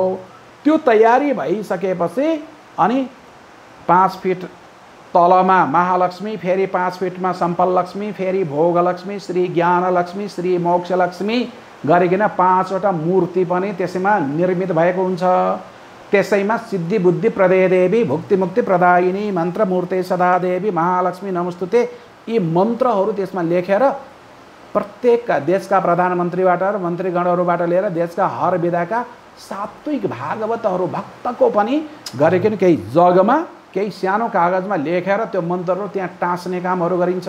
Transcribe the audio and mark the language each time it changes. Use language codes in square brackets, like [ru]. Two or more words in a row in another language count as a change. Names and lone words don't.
[ne] त्यो तयारी भइसकेपछि अनि 5 फिट तलमा महालक्ष्मी, फेरि 5 फिटमा सम्पललक्ष्मी, फेरि भोगलक्ष्मी, श्री ज्ञानलक्ष्मी, श्री मोक्षलक्ष्मी गरिकन 5वटा मूर्ति पनि त्यसैमा निर्मित भएको हुन्छ। [sa] त्यसैमा सिद्धि बुद्धि प्रदय देवी, भुक्ति मुक्ति प्रदायिनी, मन्त्र मूर्ते सदा देवी, महालक्ष्मी नमस्तुते, [ne] यी मन्त्रहरू त्यसमा लेखेर प्रत्येक देशका प्रधानमन्त्रीबाट र मन्त्रीगणहरूबाट लिएर देशका हर विधाका सात्विक भागवतहरू भक्तको पनि गरिकन केही जगमा, केही सानो कागजमा लेखेर त्यो मन्त्रहरू त्यहाँ टाँस्ने कामहरू गरिन्छ।